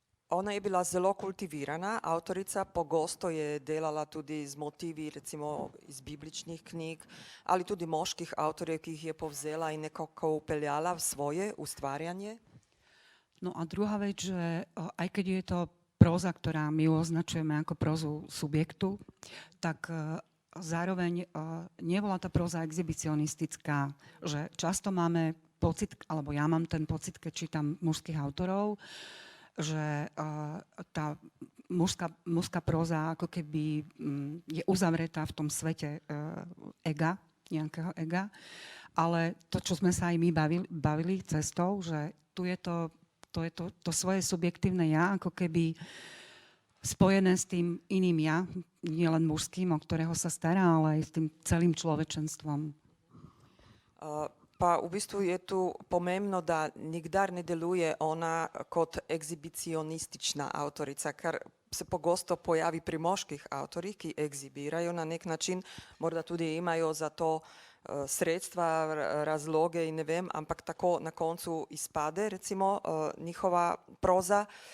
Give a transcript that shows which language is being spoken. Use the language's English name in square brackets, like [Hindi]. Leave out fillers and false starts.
[Slovenian] Ona je bila zelo kultivirana avtorica, pogosto je delala tudi z motivi recimo iz bibličnih knjig ali tudi moških avtorjev, ki jih je povzela in nekako upeljala v svoje ustvarjanje. [Slovak] No a druhá vec, že aj keď je to próza, ktorá my označujeme ako prózu subjektu, tak zároveň nebola tá próza exhibicionistická, že často máme pocit, alebo ja mám ten pocit, keď čítam mužských autorov, že tá mužská próza ako keby je uzavretá v tom svete ega, nejakého ega, ale to, čo sme sa aj my bavili cestou, že tu je to svoje subjektívne ja, ako keby spojené s tým iným ja, nielen mužským, o ktorého sa stará, ale aj s tým celým človečenstvom. [Slovenian] Pa v bistvu je tu pomembno, da nikdar ne deluje ona kot egzibicionistična avtorica, kar se pogosto pojavi pri moških avtorjih, ki egzibirajo na nek način, morda tudi imajo za to sredstva, razloge in ne vem, ampak tako na koncu izpade recimo njihova proza.